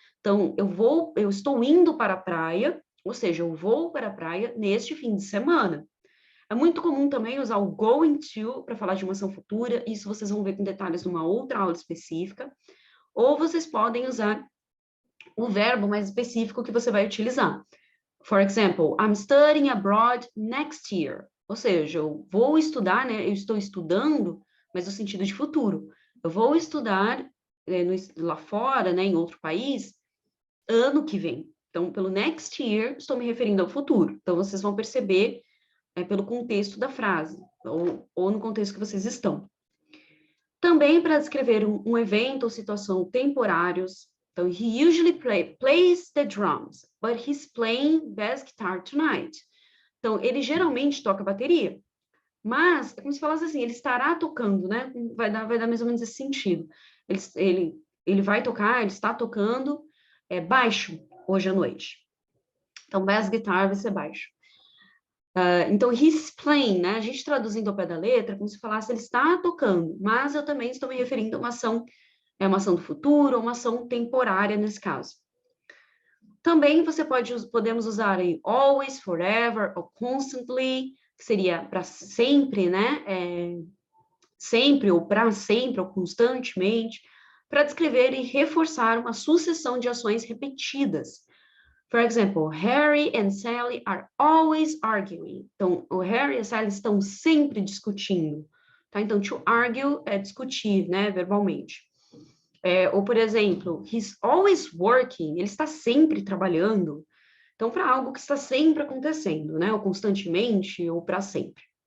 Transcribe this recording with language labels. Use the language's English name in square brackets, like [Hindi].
[Portuguese] Então, eu estou indo para a praia, ou seja, eu vou para a praia neste fim de semana. É muito comum também usar o going to para falar de uma ação futura, isso vocês vão ver com detalhes numa outra aula específica, ou vocês podem usar o verbo mais específico que você vai utilizar. [English] For example, I'm studying abroad next year. [Portuguese] Ou seja, eu vou estudar, né? Eu estou estudando, mas no sentido de futuro. Eu vou estudar lá fora, né, em outro país, ano que vem. Então, pelo next year, estou me referindo ao futuro. Então, vocês vão perceber pelo contexto da frase, ou no contexto que vocês estão. Também para descrever um evento ou situação temporários. [English] Então, he usually plays the drums, but he's playing bass guitar tonight. [Portuguese] Então, ele geralmente toca bateria, mas é como se falasse assim, ele estará tocando, né? Vai dar mais ou menos esse sentido. Ele vai tocar, ele está tocando baixo hoje à noite. Então, bass guitar vai ser baixo. Então, [English] he's playing, [Portuguese] né? A gente traduzindo ao pé da letra, como se falasse ele está tocando, mas eu também estou me referindo a uma ação do futuro, ou uma ação temporária nesse caso. Também podemos usar em always, forever, ou constantly, que seria para sempre, né? Sempre, ou para sempre, ou constantemente, para descrever e reforçar uma sucessão de ações repetidas. [English] For example, Harry and Sally are always arguing. [Portuguese] Então, o Harry e a Sally estão sempre discutindo. Tá? Então, to argue é discutir, né, verbalmente. Ou, por exemplo, [English] he's always working. [Portuguese] Ele está sempre trabalhando. Então, para algo que está sempre acontecendo, né, ou constantemente, ou para sempre.